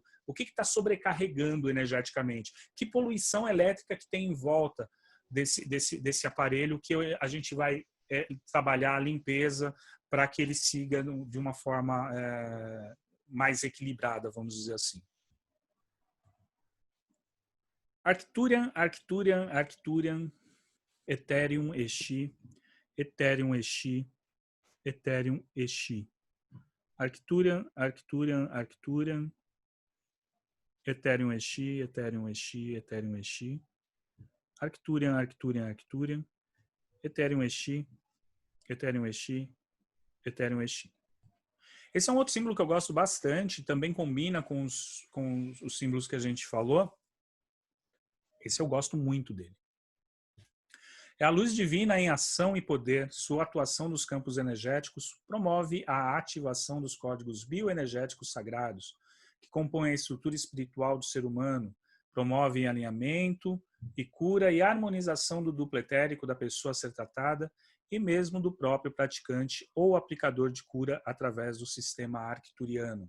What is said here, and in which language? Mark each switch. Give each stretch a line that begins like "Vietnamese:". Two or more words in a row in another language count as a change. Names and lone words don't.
Portuguese: O que está sobrecarregando energeticamente? Que poluição elétrica que tem em volta desse aparelho que a gente vai trabalhar a limpeza para que ele siga de uma forma mais equilibrada, vamos dizer assim. Arcturian, Arcturian, Arcturian, Ethereum, Exi, Ethereum, Exi, Ethereum, Exi. Arcturian, Arcturian, Arcturian, Ethereum, Exi, Ethereum, Exi, Ethereum, Exi. Arcturian, Arcturian, Arcturian, Ethereum, Exi, Ethereum, Exi, Ethereum, Exi. Esse é um outro símbolo que eu gosto bastante, também combina com os símbolos que a gente falou. Esse eu gosto muito dele. É a luz divina em ação e poder. Sua atuação nos campos energéticos promove a ativação dos códigos bioenergéticos sagrados, que compõem a estrutura espiritual do ser humano, promove alinhamento e cura e harmonização do duplo etérico da pessoa a ser tratada e mesmo do próprio praticante ou aplicador de cura através do sistema arcturiano.